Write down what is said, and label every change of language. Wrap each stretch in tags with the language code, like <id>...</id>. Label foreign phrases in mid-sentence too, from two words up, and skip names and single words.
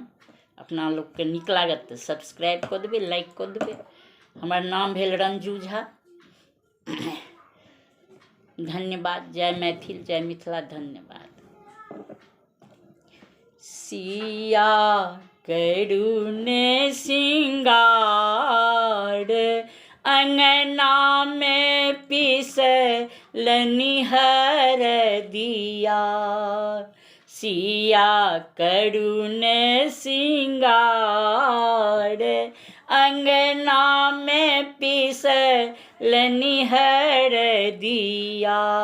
<mai>अपना लोकके नीक लागत तऽ सब्सक्राइब कऽ देबै, लाइक कऽ देबै। हमर नाम भेल रंजू झा। धन्यवाद। जय मैथिल, जय मिथिला। धन्यवाद। सिया करुणे सिंगार अंगना में पिसलनि हरदिया। सिया करुणे सिंगार अंगना में पिसलनि हरदिया।</mai>